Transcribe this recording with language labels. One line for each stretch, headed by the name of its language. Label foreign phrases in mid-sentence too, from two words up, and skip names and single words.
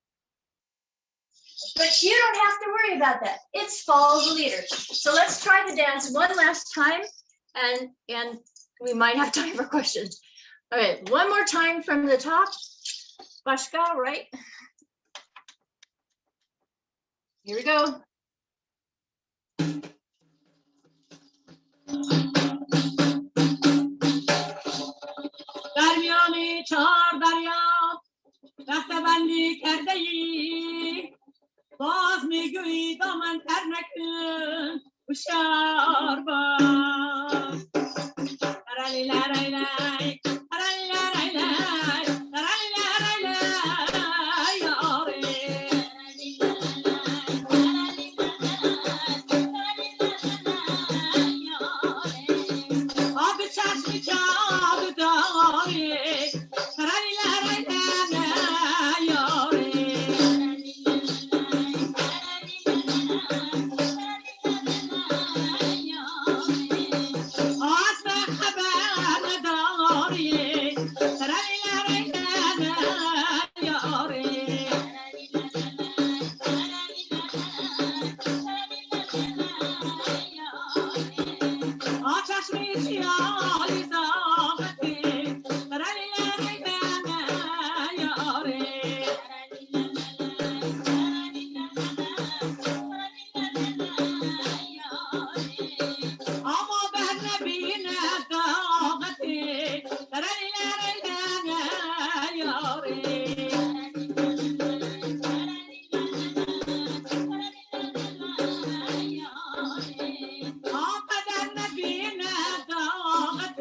English: But you don't have to worry about that. It's follow the leader. So let's try the dance one last time, and we might have time for questions. Okay, one more time from the top. Bashka, right? Here we go.
Persian: درمیان 4 دریا رفته بندی کرده ای باز میگویی دامن تر نکن هوشیار باش لرلی لرلی لای لرلی لرلی لای لرلی لرلی لای یاری آب چشمی چاب داری لرلی لرلی لای یاری آسم خبر نداری لرلی لرلی لای یاری آچشمی چیالی زاغتی لرلی لرلی لای یاری اما به نبینه داغتی لرلی لرلی لای یاری آقدر نبینه داغتی